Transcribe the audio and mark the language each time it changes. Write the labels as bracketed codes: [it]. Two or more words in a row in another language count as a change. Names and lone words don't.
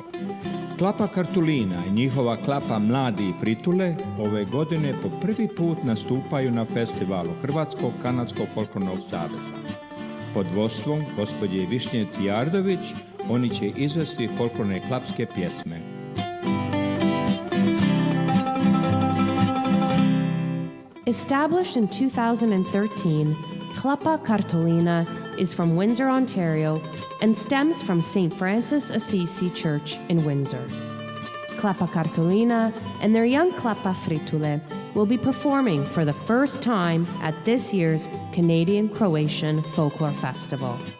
[hr] Klapa Kartolina i njihova klapa Mladi Fritule ove godine po prvi put nastupaju na festivalu Hrvatskog kanadskog folklornog saveza. Pod vodstvom gospođe Višnje Tijardović oni će izvesti folklorne klapske pjesme. [en] Established in 2013, Klapa Kartolina is from Windsor, Ontario, and stems from St. Francis Assisi Church in Windsor. Klapa Kartolina and their young Klapa Fritule will be performing for the first time at this year's Canadian-Croatian Folklore Festival.